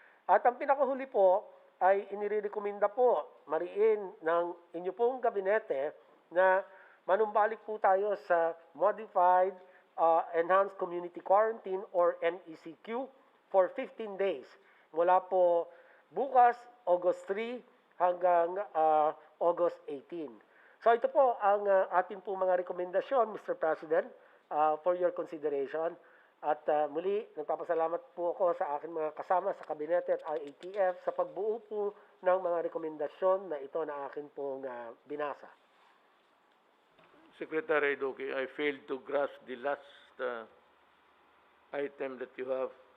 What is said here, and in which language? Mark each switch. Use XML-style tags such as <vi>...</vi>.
<tl>At ang pinakahuli po ay inirekomenda po mariin ng inyo pong gabinete na manumbalik po tayo sa Modified Enhanced Community Quarantine or MECQ for 15 days. Mula po bukas, August 3 hanggang August 18. So ito po ang ating po mga rekomendasyon, Mr.</tl> <en>President, for your consideration.</en> <tl>At muli, nagpapasalamat po ako sa aking mga kasama sa kabinete at IATF sa pagbuo po ng mga rekomendasyon na ito na akin pong binasa.</tl> <en>Secretary Duque, I failed to grasp the last item that you have.</en>